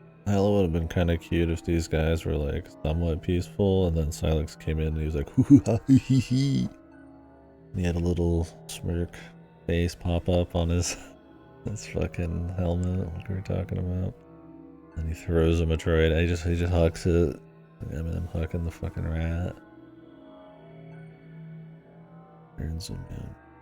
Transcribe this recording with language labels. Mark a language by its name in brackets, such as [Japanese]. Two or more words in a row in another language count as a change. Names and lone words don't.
[English] Hell, it would have been kind of cute if these guys were like somewhat peaceful, and then Silex came in and he was like, hoo hoo ha hee hee hee. And he had a little smirk face pop up on his fucking helmet, like we were talking about. And he throws a Metroid. He just hucks it. I mean, I'm hucking the fucking rat. Turns him in.